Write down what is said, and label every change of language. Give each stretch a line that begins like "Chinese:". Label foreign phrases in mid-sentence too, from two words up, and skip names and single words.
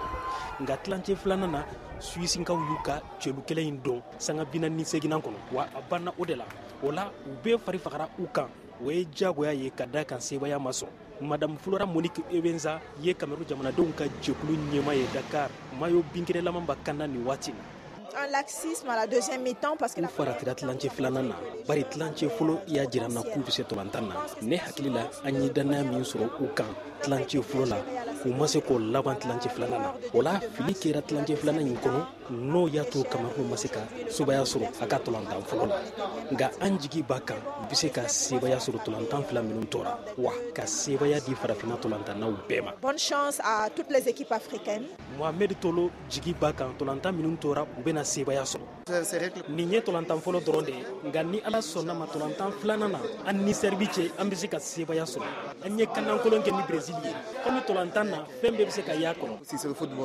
Bambara: Nka tilancɛ filanan na Suissekaw y'u ka celu kelen in don sanga 48 kɔnɔ wa a banna o de la. O la u bɛɛ fari fagara u kan. O ye jagoya ye ka da kan sebaya ma sɔrɔ. Madame Flora Monique Ebenza ye Cameroun jamanadenw ka jɛkulu ɲɛma ye Dakar mayo binkɛnɛlaman ba kanna ni waati na.
French: Un laxisme à la deuxième mi-temps parce que
Bambara: u faratira tilancɛ filanan na bari tilancɛ fɔlɔ y'a jira na k'u bɛ se tolantan na. Ne hakili la an ye dannaya min sɔrɔ u kan tilancɛ fɔlɔ la u ma se k'o laban tilancɛ filanan na. O la fili kɛra tilancɛ filanan in kɔnɔ n'o y'a to Cameroun ma se ka sebaya sɔrɔ a ka tolantan fɔlɔ la. Nka an jigi b'a kan u bɛ se ka sebaya sɔrɔ tolantan fila minnu tora wa ka sebaya di farafina tolantannaw bɛɛ ma.
French: Bonne chance à toutes les équipes africaines.
Bambara: Mohamed Tolo jigi b'a kan tolantan minnu tora u bɛna sebaya sɔrɔ. Nin ye tolantan fɔlɔ dɔrɔn de ye nka ni Ala sɔnna ma tolantan filanan na an ni Serbie cɛ an bɛ se ka sebaya sɔrɔ. An ye kanankolon kɛ ni Brésil ye komi tolantan na fɛn bɛɛ bɛ se ka y'a kɔnɔ.